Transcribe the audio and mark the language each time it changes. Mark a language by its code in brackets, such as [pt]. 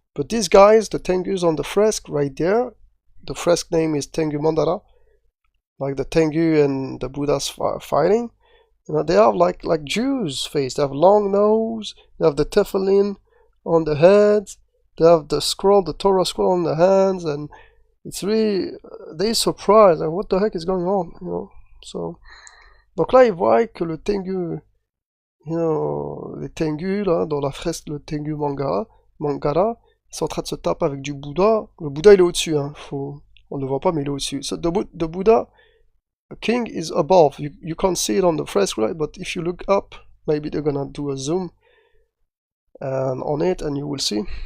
[en] But these guys, the Tengus on the fresque right there, the fresque name is Tengu Mandara, like the Tengu and the Buddha's fighting. You know, they have like Jews' face. They have long nose. They have the tefillin on the heads. They have the scroll, the Torah scroll on the hands, and it's really they surprised. Like, what the heck is going on? You know. [fr] So, donc là, ils voient que le Tengu, [en] you know, [fr] les Tengu là dans la fresque, le Tengu Mangara, ils sont en train de se taper avec du Bouddha. Le Bouddha, il est au-dessus. Hein. On ne le voit pas, mais il est au-dessus. [en] So, the Buddha. The king is above. You can't see it on the fresque, right? But if you look up, maybe they're gonna do a zoom on it, and you will see.